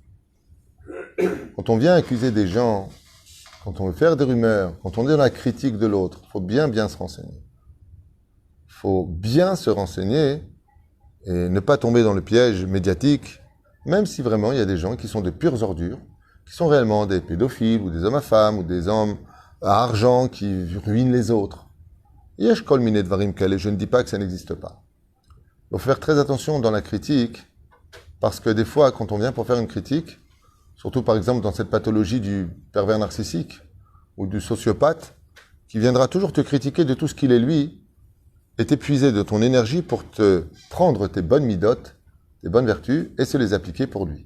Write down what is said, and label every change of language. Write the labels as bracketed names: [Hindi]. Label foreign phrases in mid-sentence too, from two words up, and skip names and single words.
[French] Quand on vient accuser des gens, quand on veut faire des rumeurs, quand on est dans la critique de l'autre, il faut bien se renseigner. Il faut bien se renseigner et ne pas tomber dans le piège médiatique, même si vraiment il y a des gens qui sont de pures ordures, qui sont réellement des pédophiles, ou des hommes à femmes, ou des hommes à argent qui ruinent les autres. [Hebrew] יש כל מיני דברים כאלה, [French] je ne dis pas que ça n'existe pas. Il faut faire très attention dans la critique, parce que des fois, quand on vient pour faire une critique, surtout par exemple dans cette pathologie du pervers narcissique, ou du sociopathe, qui viendra toujours te critiquer de tout ce qu'il est lui, et t'épuiser de ton énergie pour te prendre tes bonnes midotes, tes bonnes vertus, et se les appliquer pour lui.